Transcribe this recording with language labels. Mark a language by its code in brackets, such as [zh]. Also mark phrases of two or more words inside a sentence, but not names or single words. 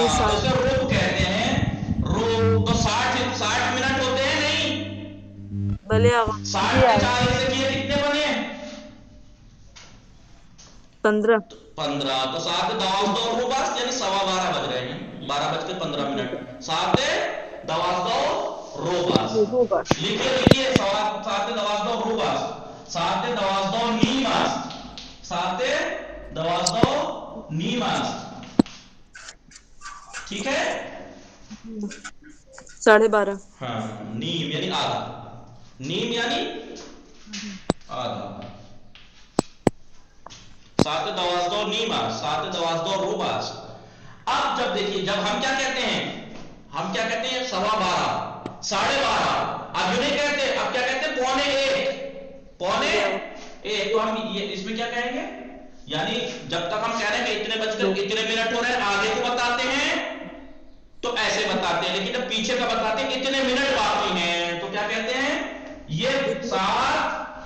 [ur] اسے روب کہتے ہیں. روب تو 60 منٹ ہوتے ہیں نہیں بھلے آغا 60 کے 4 حصے کیے کتنے بنے 15 تو [fa] 7 12 روب است [ur] یعنی 12:15 بج رہے ہیں 12:15 منٹ [fa] 7 12 روب است. لکھیے 7 12 روب است 7 12 نیم است 7 12 نیم است. [ur] ٹھیک ہے 12:30 ہاں نیم یعنی آدھا نیم یعنی آدھا [fa] 7 12 نیم است 7 12 روب است. [ur] اب جب دیکھیے جب ہم کیا کہتے ہیں 12:15 12:30 اب یہ نہیں کہتے اب کیا کہتے ہیں پونے 1 تو ہم اس میں کیا کہیں گے یعنی جب تک ہم کہہ رہے ہیں کہ اتنے بج کر اتنے منٹ ہو رہے ہیں آگے کو بتاتے ہیں تو ایسے بتاتے ہیں لیکن جب پیچھے کا بتاتے ہیں اتنے منٹ باقی ہیں تو کیا کہتے ہیں یہ ساعت